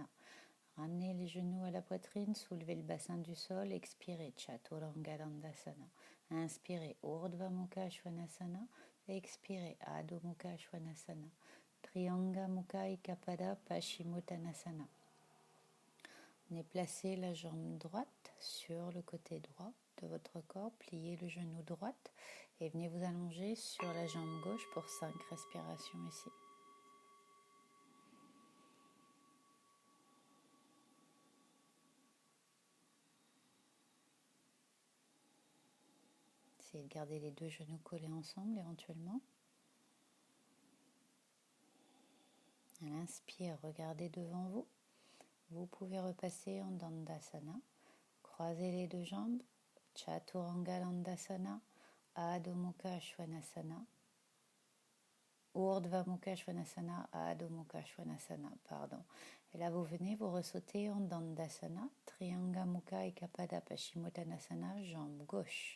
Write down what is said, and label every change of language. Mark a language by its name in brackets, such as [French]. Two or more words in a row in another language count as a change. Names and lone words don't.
[French] Ramenez les genoux à la poitrine, soulevez le bassin du sol, expirez Chaturanga Dandasana. Inspirez Urdhva Mukha Svanasana, expirez Adho Mukha Svanasana. Trianga Mukha Ikapada Paschimottanasana. Venez placer la jambe droite sur le côté droit de votre corps, pliez le genou droit et venez vous allonger sur la jambe gauche pour 5 respirations ici. Essayez de garder les deux genoux collés ensemble éventuellement. À l'inspire, regardez devant vous. Vous pouvez repasser en Dandasana. Croisez les deux jambes. Chaturanga Dandasana. Adho Mukha Svanasana. Urdhva Mukha Svanasana. Adho Mukha Svanasana. Pardon. Et là, vous venez vous ressauter en Dandasana. Trianga Mukha Ekapada Paschimottanasana. Jambe gauche.